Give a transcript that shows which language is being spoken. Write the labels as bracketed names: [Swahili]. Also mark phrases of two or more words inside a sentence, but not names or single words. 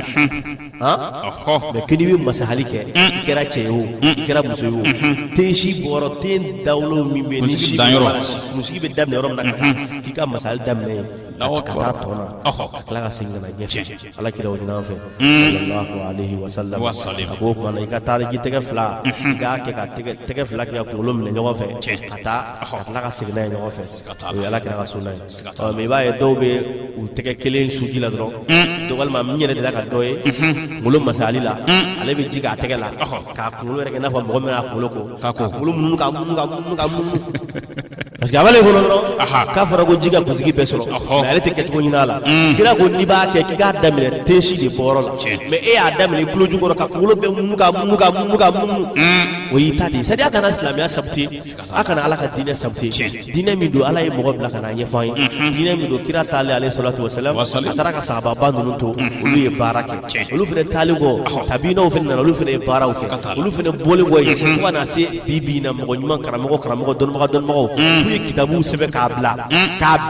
[Bambara] mɛ kini bɛ masahali kɛ i kɛra cɛ ye o i kɛra muso ye o tensi bɔyɔrɔ ten dawulo min bɛ ni kunsigi bɛ daminɛ yɔrɔ min na ka taa k'i ka masahali daminɛ yen ka taa tɔ na ka tila ka segin ka na ɲɛfɛ ala kira o ɲinan fɛ [Arabic] صلى الله عليه وسلم [Bambara] a ko o kumana i ka taa i tɛgɛ fila i k'a kɛ ka tɛgɛ fila kɛ ka kunkolo minɛ ɲɔgɔn fɛ ka taa ka tila ka segin n'a ye ɲɔgɔn fɛ o ye ala kira ka sunna ye mɛ i b'a ye dɔw bɛ u tɛgɛ kelen suji la dɔrɔn to walima min yɛrɛ de la ka dɔ ye kunkolo masahali la ale bɛ ji k'a tɛgɛ la k'a kunkolo yɛrɛ kɛ n'a fɔ mɔgɔ min y'a kunkolo ko k'a kunkolo mununu ka mununu parce que a b'ale kɔnɔ dɔrɔn k'a fɔra ko ji ka kunsigi bɛɛ sɔrɔ mɛ ale tɛ kɛcogo ɲini a la kira ko n'i b'a kɛ k'i k'a daminɛ tensi de bɔyɔrɔ la mɛ e y'a daminɛ i tulo jukɔrɔ ka kunkolo bɛɛ mununu ka mununu o y'i ta de ye [French] c'est à dire [Bambara] a kana silamɛya sabute a kana ala ka diinɛ sabute diinɛ min don ala ye mɔgɔ bila ka na ɲɛfɔ an ye diinɛ min don kira taale ale [Arabic] الصلاة والسلام [Bambara] a taara ka sahababa ninnu to olu ye baara kɛ olu fɛnɛ taalen kɔ tabinaw fɛnɛ nana olu fɛnɛ ye baaraw kɛ olu fɛnɛ bɔlen kɔ yen fo ka na se bi na mɔgɔ ɲuman karamɔgɔ dɔnnibagaw k'u ye kitabuw sɛbɛn k'a bila k'a bɛɛ